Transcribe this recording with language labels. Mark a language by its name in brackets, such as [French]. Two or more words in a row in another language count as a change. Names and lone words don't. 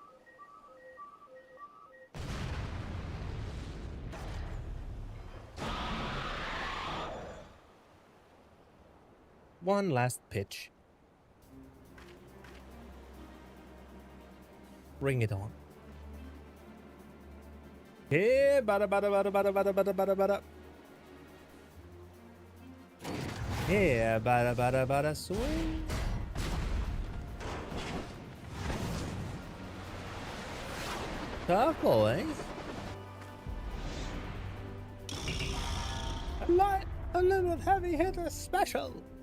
[English] One last pitch. Bring it on. Hey, bada bada bada bada bada bada bada bada. Yeah, bada bada bada swing. Tough boy. A little heavy hitter special.